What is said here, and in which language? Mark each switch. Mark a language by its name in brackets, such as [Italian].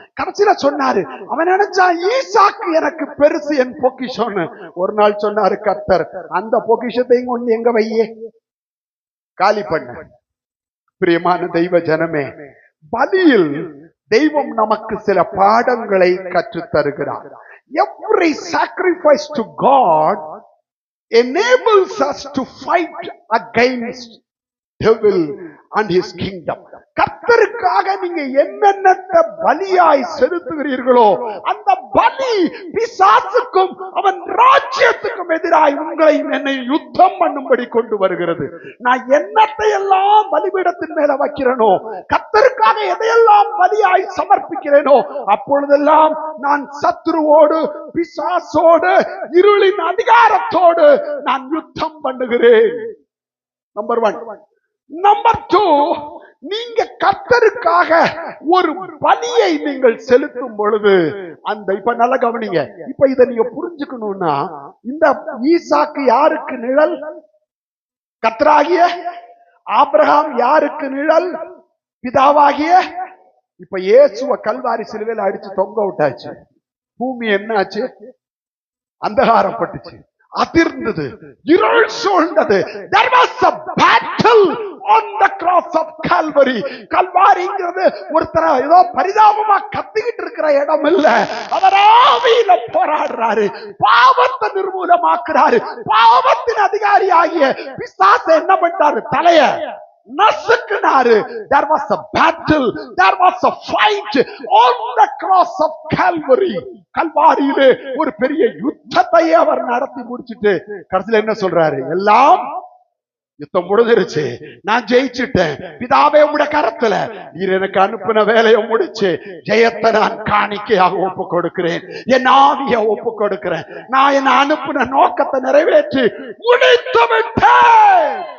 [Tamil] கடைசியில சொன்னாரு, அவன் நினைச்சா ஈசாக்கு எனக்கு பெருசு, என் பொக்கிஷம். ஒரு நாள் சொன்னாரு கர்த்தர், அந்த பொக்கிஷத்தையும் கொண்டு எங்க வையே காலி பண்ண. பிரியமான தெய்வ ஜனமே, பலியில் தெய்வம் நமக்கு சில பாடங்களை கற்றுத் தருகிறார். [English] Every sacrifice to God enables us to fight against devil and his kingdom. [Tamil] கர்த்தருக்காக நீங்க என்னென்ன பலியாய் செலுத்துகிறீர்களோ அந்த பலி பிசாசுக்கும் அவன் ராஜ்யத்துக்கும் எதிராய் உங்களையும் என்னை யுத்தம் பண்ணும்படி கொண்டு வருகிறது. நான் என்னத்தை எல்லாம் பலிபீடத்தின் மேல வைக்கிறேனோ, கர்த்தருக்காக எதையெல்லாம் பலியாய் சமர்ப்பிக்கிறேனோ, அப்பொழுதெல்லாம் நான் சத்துருவோடு, பிசாசோடு, இருளின் அதிகாரத்தோடு நான் யுத்தம் பண்ணுகிறேன். நம்பர் 1. நம்பர் 2, நீங்க கர்த்தருக்காக ஒரு பலியை நீங்கள் செலுத்தும் பொழுது அந்த, இப்ப நல்லா கவனிங்க, இப்ப இதை நீங்க புரிஞ்சுக்கணும்னா, இந்த ஈசாக்கு யாருக்கு நிழல்? கர்த்தராகிய ஆபிரகாம் யாருக்கு நிழல்? பிதாவாகிய. இப்ப இயேசுவ கல்வாரி சிலுவையில் அடிச்சு தொங்க விட்டாச்சு. பூமி என்ன ஆச்சு? அந்தகாரப்பட்டுச்சு, அதிர்ந்தது, இருள் சூழ்ந்தது. [English] There was a battle on the cross of Calvary. [Tamil] கல்வாரிங்கிறது ஒருத்தர ஏதோ பரிதாபமா கத்திக்கிட்டு இருக்கிற இடம் இல்ல. அவர் ஆவியில போராடுறாரு, பாவத்தை நிர்மூலமாக்குறாரு. பாவத்தின் அதிகாரி ஆகிய பிசாசு என்ன பண்றாரு? தலைய நசுக்குனாரு. [English] There was a battle, there was a fight on the cross of Calvary. [Tamil] கல்வாரியிலே ஒரு பெரிய யுத்தத்தையே அவர் நடத்தி முடிச்சிட்டு கடைசியில் என்ன சொல்றாரு? எல்லாம் யுத்தம் முடிஞ்சிருச்சு, நான் ஜெயிச்சுட்டேன், பிதாவே உங்களுடைய கரத்துல நீர் எனக்கு அனுப்பின வேலையை முடிச்சு ஜெயத்தை நான் காணிக்கையாக ஒப்பு கொடுக்கிறேன், என் ஆவியை ஒப்பு கொடுக்கிறேன், நான் என்ன அனுப்பின நோக்கத்தை நிறைவேற்றி முடித்து விட்டேன்.